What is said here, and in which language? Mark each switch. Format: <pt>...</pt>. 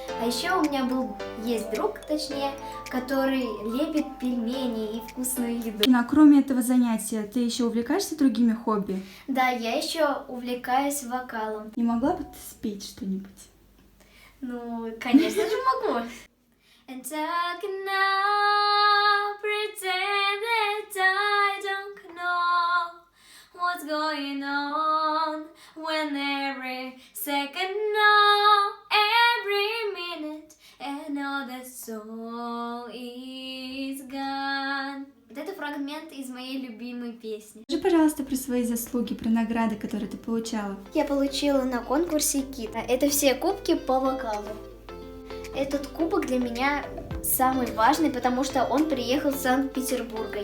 <ru>А еще у меня есть друг, точнее, который лепит пельмени и вкусную еду. Инна, кроме этого занятия, ты еще увлекаешься другими хобби? Да, я еще увлекаюсь вокалом. Не могла бы ты спеть что-нибудь? Ну, конечно же могу.</ru> <en>And I cannot pretend that I don't know what's going on when every second, no, every minute, and all the soul is gone.</en> <ru>Вот это фрагмент из моей любимой песни. Скажи, пожалуйста, про свои заслуги, про награды, которые ты получала. Я получила на конкурсе КИТ. Это все кубки по вокалу. Этот кубок для меня самый важный, потому что он приехал из Санкт-Петербурга.</ru>